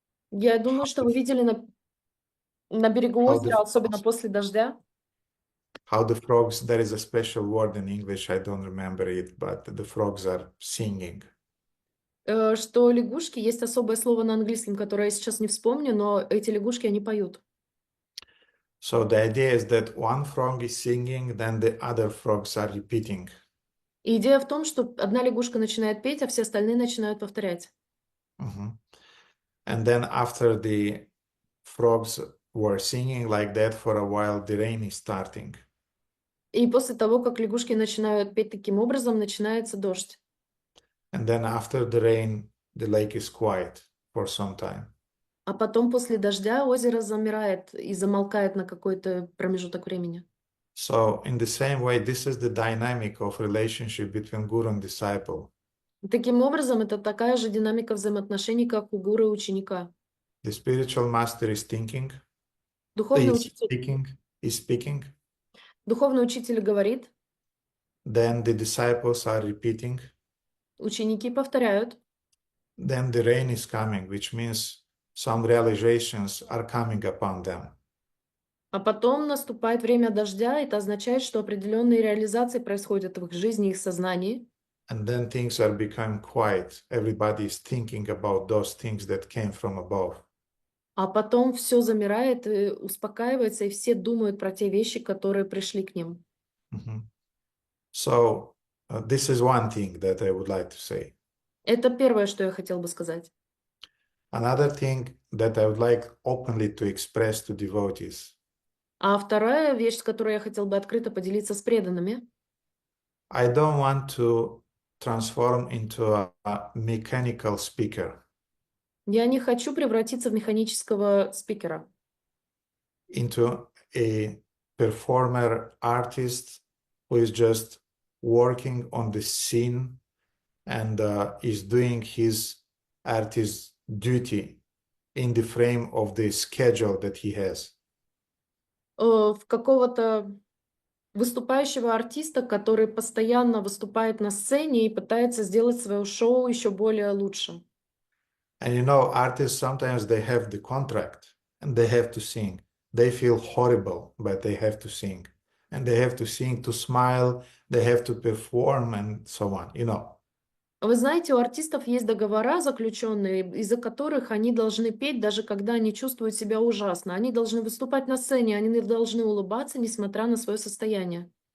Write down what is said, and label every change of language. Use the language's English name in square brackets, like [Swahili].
[Russian] Я думаю, что вы видели на берегу [English] how [Russian] озера, особенно после дождя, [English] the frogs, there is a special word in English, I don't remember it, but the frogs are singing. [Russian] что лягушки, есть особое слово на английском, которое я сейчас не вспомню, но эти лягушки, они поют. [English] So the idea is that one frog is singing, then the other frogs are repeating. [Russian] И идея в том, что одна лягушка начинает петь, а все остальные начинают повторять. Mhm. [English] And then after the frogs were singing like that for a while, the rain is starting. [Russian] И после того, как лягушки начинают петь таким образом, начинается дождь. [English] And then after the rain, the lake is quiet for some time. [Russian] А потом после дождя озеро замирает и замолкает на какой-то промежуток времени. [English] So in the same way, this is the dynamic of relationship between guru and disciple. [Russian] Таким образом, это такая же динамика взаимоотношений, как у гуру и ученика. [English] The spiritual master is thinking, [Russian] Духовный [English] is speaking. [Russian] духовный учитель говорит, [English] Then the disciples are repeating. [Russian] ученики повторяют, [English] Then the rain is coming, which means some realizations are coming upon them. [Russian] а потом наступает время дождя, это означает, что определенные реализации происходят в их жизни, их сознании. [English] And then things are becoming quiet. Everybody is thinking about those things that came from above. [Russian] А потом все замирает и успокаивается, и все думают про те вещи, которые пришли к ним. Mhm. [English] So this is one thing that I would like to say. [Russian] Это первое, что я хотел бы сказать. [English] Another thing that I would like openly to express to devotees. [Russian] А вторая вещь, с которой я хотел бы открыто поделиться с преданными. [English] I don't want to transform into a mechanical speaker, [Russian] Я не хочу превратиться в механического спикера, [English] into a performer artist who is just working on the scene and is doing his artist duty in the frame of the schedule that he has. [Russian] в какого-то выступающего артиста, который постоянно выступает на сцене и пытается сделать свое шоу еще более лучшим. [English] And you know, artists sometimes they have the contract and they have to sing. They feel horrible, but they have to sing. And they have to sing to smile, they have to perform and so on, you know. [Russian] Вы знаете, у артистов есть договора заключенные, из-за которых они должны петь, даже когда они чувствуют себя ужасно. Они должны выступать на сцене, они должны улыбаться, несмотря на свое состояние.